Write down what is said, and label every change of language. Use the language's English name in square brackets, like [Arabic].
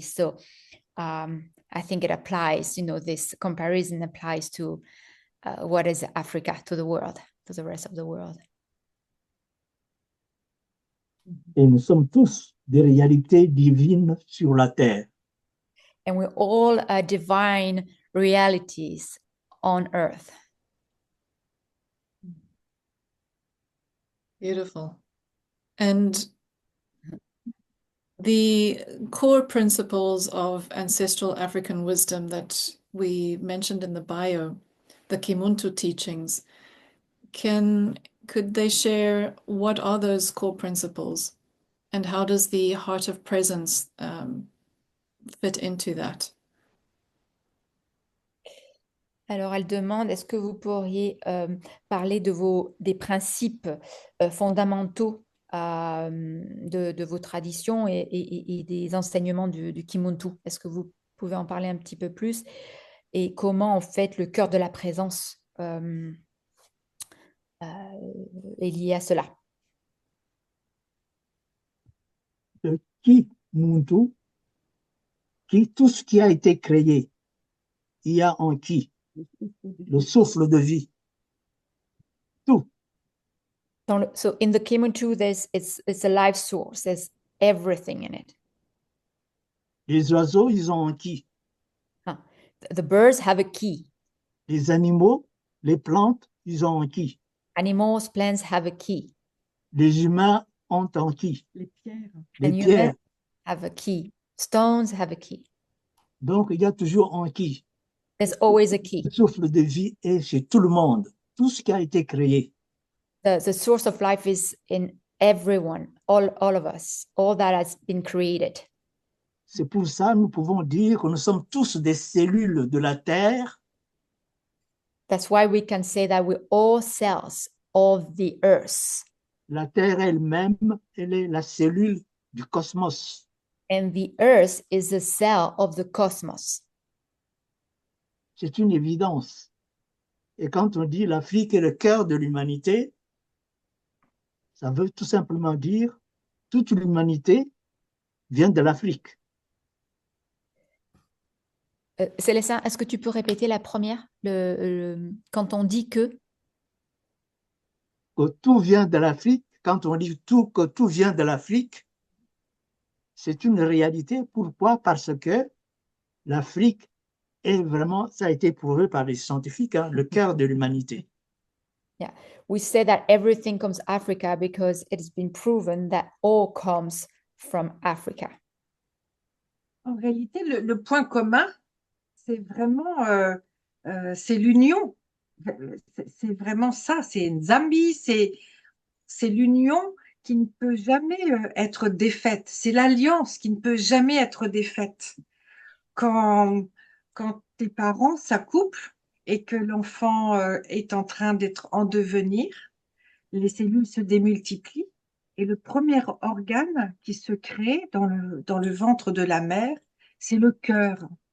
[English] So I think it applies, this comparison applies to what is Africa, to the world, to the rest of the world. [French] Et nous sommes tous des réalités divines sur la terre. [English] And we're all divine realities on earth. Beautiful. And the core principles of ancestral African wisdom that we mentioned in the bio, the Kimuntu teachings, could they share what are those core principles and how does the heart of presence fit into that? [French] Alors, elle demande, est-ce que vous pourriez parler des principes fondamentaux de vos traditions et des enseignements du Kimuntu? Est-ce que vous pouvez en parler un petit peu plus? Et comment, en fait, le cœur de la présence est lié à cela? Le Kimuntu, tout ce qui a été créé, il y a en qui le souffle de vie. Tout. [English] So in the Kimuntu, it's a life source. There's everything in it. [French] Les oiseaux, ils ont en qui. [English] The birds have a key. [French] Les animaux, les plantes, ils ont en qui. [English] Animals, plants have a key. [French] Les humains ont en qui. Les pierres. Les [English] And [French] pierres. [English] humans have a key. Stones have a key. [French] Donc, il y a toujours en qui. [English] There's always a key. [French] Le souffle de vie est chez tout le monde. Tout ce qui a été créé. [English] The source of life is in everyone, all of us, all that has been created. [French] C'est pour ça que nous pouvons dire que nous sommes tous des cellules de la Terre. [English] That's why we can say that we're all cells of the earth. [French] La Terre elle-même, elle est la cellule du cosmos. [English] And the earth is the cell of the cosmos. [French] C'est une évidence. Et quand on dit l'Afrique est le cœur de l'humanité, ça veut tout simplement dire toute l'humanité vient de l'Afrique. Célestin, est-ce que tu peux répéter la première, quand on dit que tout vient de l'Afrique, quand on dit que tout vient de l'Afrique, c'est une réalité. Pourquoi? Parce que l'Afrique est vraiment, ça a été prouvé par les scientifiques, le cœur de l'humanité. [English] Yeah, we say that everything comes Africa because it's been proven that all comes from Africa. [French] En réalité, le point commun, c'est vraiment c'est l'union. C'est vraiment ça. C'est Nzambi, c'est l'union qui ne peut jamais être défaite. C'est l'alliance qui ne peut jamais être défaite. Quand tes parents s'accouplent et que l'enfant est en train d'être en devenir, les cellules se démultiplient et le premier organe qui se crée dans le ventre de la mère, c'est le cœur.